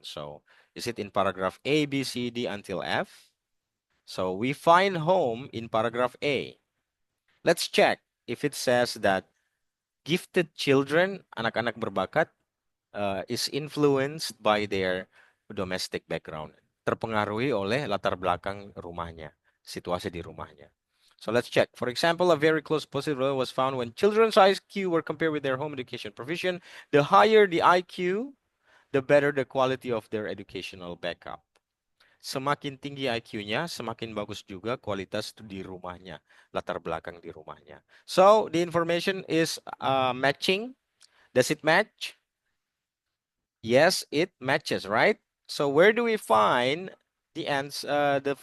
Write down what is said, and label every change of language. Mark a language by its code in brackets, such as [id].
[en] So is it in paragraph A, B, C, D until F? So we find home in paragraph A. Let's check if it says that gifted children, [id] anak-anak berbakat, [en] is influenced by their domestic background. [id] Terpengaruhi oleh latar belakang rumahnya, situasi di rumahnya. [en] So let's check. For example, a very close positive result was found when children's IQ were compared with their home education provision. The higher the IQ, the better the quality of their educational backup. [id] Semakin tinggi IQ-nya, semakin bagus juga kualitas di rumahnya, latar belakang di rumahnya. [en] So the information is matching. Does it match? Yes, it matches, right? So where do we find the answer?